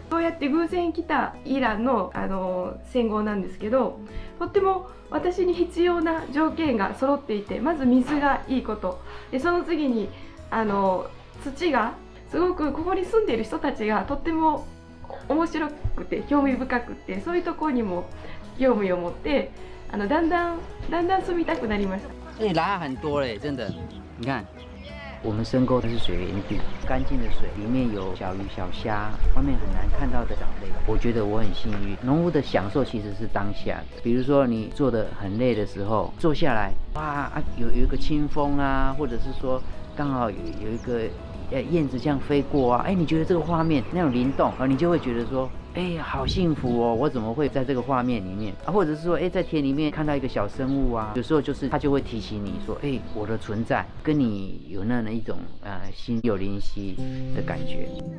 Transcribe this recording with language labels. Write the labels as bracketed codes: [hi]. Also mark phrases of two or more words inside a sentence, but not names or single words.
[ja] そうやって偶然来たイランの、戦後なんですけど、とっても私に必要な条件が揃っていて、まず水がいいこと、でその次に土がすごくここに住んでいる人たちがとっても面白くて興味深くて、そういうところにも興味を持って、だんだん住みたくなりました。 [zh] 拉很多嘞，真的。你看，我们深沟它是水源地，干净的水里面有小鱼小虾，外面很难看到的藻类。我觉得我很幸运，农夫的享受其实是当下的。比如说你做的很累的时候，坐下来，哇有一个清风啊，或者是说刚好有一个燕子这样飞过啊，你觉得这个画面那种灵动，你就会觉得说，好幸福哦，我怎么会在这个画面里面啊？或者是说，在田里面看到一个小生物啊，有时候就是它就会提醒你说，我的存在跟你有那一种心有灵犀的感觉。